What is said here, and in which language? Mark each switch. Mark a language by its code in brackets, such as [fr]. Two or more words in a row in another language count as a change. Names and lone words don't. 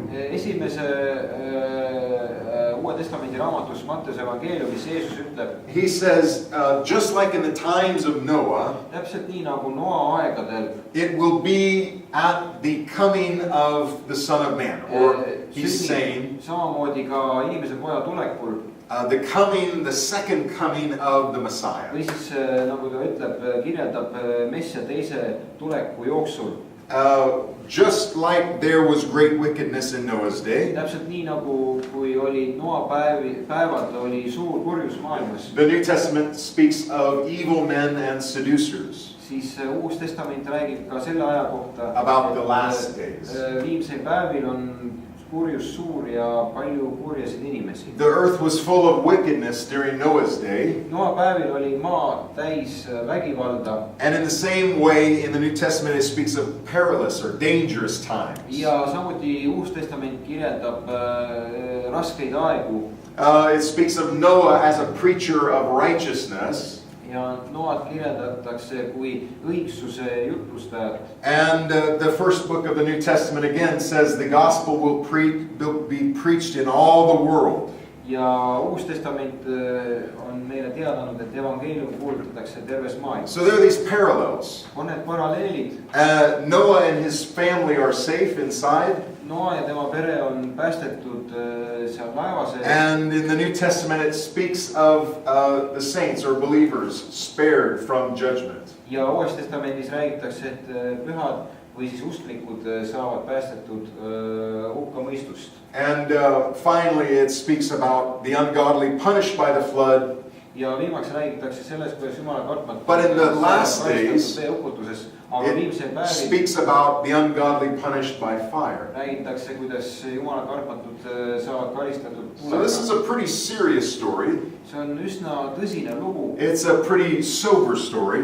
[et] Esimese Uue Testamendi raamatus Matteuse evangeeliumis Jeesus ütleb, [en] he says, just like in the times of Noah, [et] täpselt nii nagu Noa aegadel, [en] it will be at the coming of the Son of Man, or he's saying, [et] samamoodi ka inimese poja tulekul, [en] the second coming of the Messiah. [et] või siis nagu ta ütleb, kirjeldab Messia teise tuleku jooksul. [en] Just like there was great wickedness in Noah's day, [et] Täpselt nii nagu kui oli Noa päevad, oli suur kurjus maailmas. [en] the New Testament speaks of evil men and seducers. [et] Siis Uus Testament räägib ka selle aja kohta, [en] About the last days. [et] Viimsel päevil on kurjus suur ja palju kurjasid inimesi. [en] The earth was full of wickedness during Noah's day. [et] Noa päevil oli maa täis vägivalda. [en] And in the same way, in the New Testament, it speaks of perilous or dangerous times. [et] Ja samuti Uus Testament kirjeldab raskeid aegu. [en] It speaks of Noah as a preacher of righteousness. [et] Ja Noat kirjeldatakse kui õigsuse jutlustajat. [en] And the first book of the New Testament again says the gospel will be preached in all the world. [et] Ja Uus Testament on meile teadanud, et evangeelium kuulutatakse terves maailmas. [en] So there are these parallels. [et] On need paralleelid. [en] Noah and his family are safe inside. [et] Noa ja tema pere on päästetud seal laeva sees. [en] And in the New Testament it speaks of the saints or believers spared from judgment. [et] Ja Uues Testamendis räägitakse, et pühad või siis usklikud saavad päästetud hukkamõistust. [en] And finally it speaks about the ungodly punished by the flood. [et] Ja viimaks räägitakse sellest, kuidas Jumala kartmatu [en] But in the last days, [et] aga viimsel [en] it [et] päevil [en] speaks about the ungodly punished by fire. [et] räägitakse, kuidas Jumala kartmatud saavad karistatud [en] So this is a pretty serious story. [et] See on üsna tõsine lugu. [en] It's a pretty sober story.